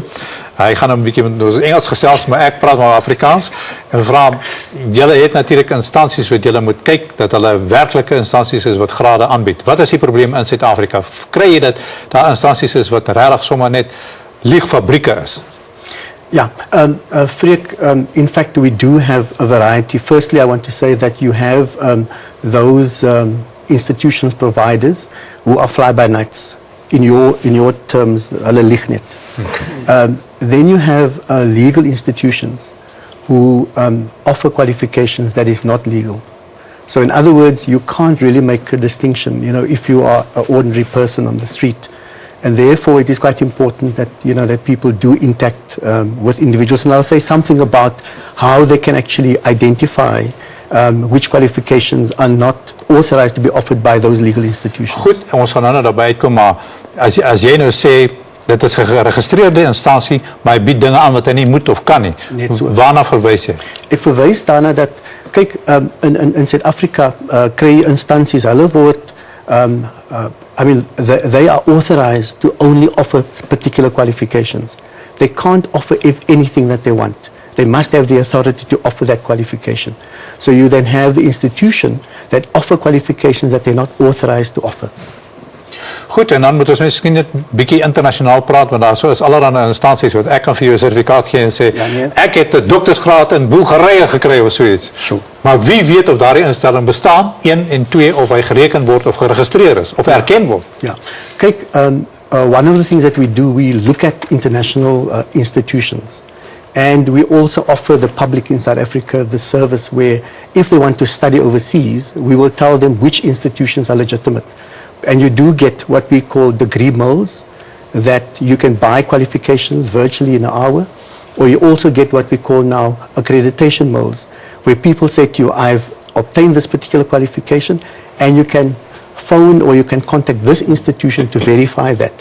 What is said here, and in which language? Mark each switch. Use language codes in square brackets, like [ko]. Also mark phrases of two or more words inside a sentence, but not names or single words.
[af] Hy gaan 'n bietjie met ons Engels gesels, maar ek praat maar Afrikaans en vra julle het natuurlik instansies wat julle moet kyk dat hulle werklike instansies is wat grade aanbied. Wat is die probleem in Suid-Afrika? Kry jy dat daar instansies is wat regtig sommer net liegfabrieke is? [en] Yeah, Freek, in fact, we do have a variety. Firstly, I want to say that you have those institutions providers who are fly-by-nights in your terms, [af] hulle lieg net. [en] Then you have legal institutions who offer qualifications that is not legal. So in other words, you can't really make a distinction, you know, if you are an ordinary person on the street. And therefore, it is quite important that, you know, that people do interact with individuals. And I'll say something about how they can actually identify which qualifications are not authorized to be offered by those legal institutions. [af] Goed, ons gaan nou daarbij uitkom, maar as jy nou sê, dit is 'n geregistreerde instansie, maar hy bied dinge aan wat hy nie moet of kan nie. Net so. Waarna verwys jy? Ek verwys daarna dat, kyk, in Suid-Afrika kry jy instansies, hulle word, [en] I mean, they are authorized to only offer particular qualifications. They can't offer anything that they want. They must have the authority to offer that qualification. So you then have the institution that offer qualifications that they're not authorized to offer. [af] Goed, en dan moet ons miskien net bietjie internasionaal praat, want daar so is allerlei instansies wat ek kan vir jou 'n sertifikaat gee en sê, ek het 'n doktorsgraad in Bulgarië gekry of so iets. [en] Sure. [af] Maar wie weet of daardie instelling bestaan, 1 en 2 of hy gereken word of geregistreer is of erken word. Ja. Kyk, [en] one of the things that we do, we look at international institutions. And we also offer the public in South Africa the service where if they want to study overseas, we will tell them which institutions are legitimate. And you do get what we call degree mills, that you can buy qualifications virtually in an hour, or you also get what we call now accreditation mills, where people say to you, I've obtained this particular qualification, and you can phone or you can contact this institution to verify that.